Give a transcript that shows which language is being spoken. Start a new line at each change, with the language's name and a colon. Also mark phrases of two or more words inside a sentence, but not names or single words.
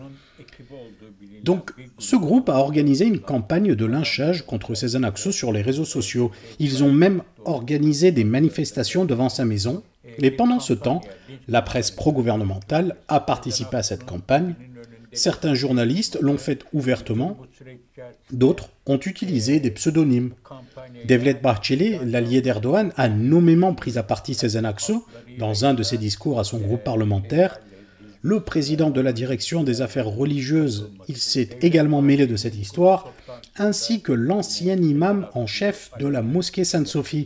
French: Donc, ce groupe a organisé une campagne de lynchage contre Sezen Aksu sur les réseaux sociaux. Ils ont même organisé des manifestations devant sa maison. Mais pendant ce temps, la presse pro-gouvernementale a participé à cette campagne. Certains journalistes l'ont fait ouvertement, d'autres ont utilisé des pseudonymes. Devlet Bahçeli, l'allié d'Erdogan, a nommément pris à partie Sezen Aksu dans un de ses discours à son groupe parlementaire. Le président de la direction des affaires religieuses, il s'est également mêlé de cette histoire, ainsi que l'ancien imam en chef de la mosquée Sainte-Sophie.